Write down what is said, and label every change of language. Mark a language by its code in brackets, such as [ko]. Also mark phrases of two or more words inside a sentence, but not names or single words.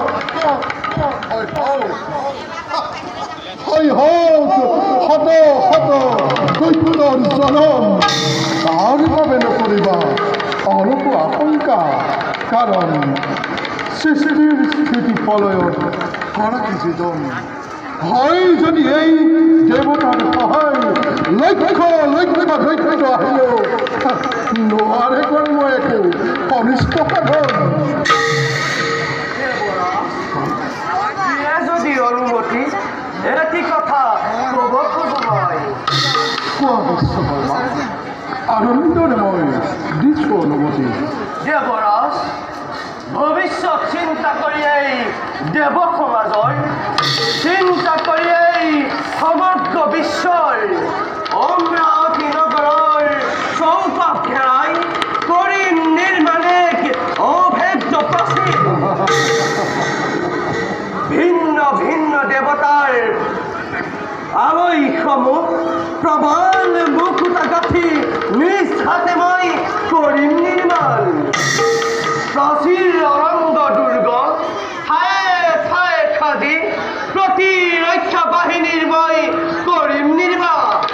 [as] হৈ হওক শত শত দৈত্যৰ জনম তাৰ বাবে নকৰিবা অলপো আশংকা কাৰণ সৃষ্টিৰ স্থিতি প্ৰলয়ত কৰা যিজন হয় যদি এই দেৱতাৰ সহায় লক্ষ লক্ষ দৈত্য আহিলেও নোৱাৰে কৰ্ম একো অনিষ্ট সাধন যদি অনুমতি এটি কথা কব হয় কোৱা বিশ্বকৰ্মা আনন্দৰে মই দিছোঁ অনুমতি দেবরাজ ভবিষ্যৎ চিন্তা করিয়েই দেব সমাজৰ চিন্তা করিয়েই সমগ্র বিশ্বৰ অমরাবতী নগৰৰ চৌপাশ ঘেৰাই কৰিম নিৰ্মাণে অভেদ্য প্ৰাচীৰ ভিন্ন ভিন্ন দেৱতাৰ আলয়সমূহ প্ৰবল মুকুতা গাঁঠি নিজ হাতে মই কৰিম নিৰ্মাণ প্ৰাচীৰ অৰঙ্গ দুৰ্গ ঠায়ে ঠায়ে সাজি প্ৰতিৰক্ষা বাহিনীৰ মই কৰিম নিৰ্মাণ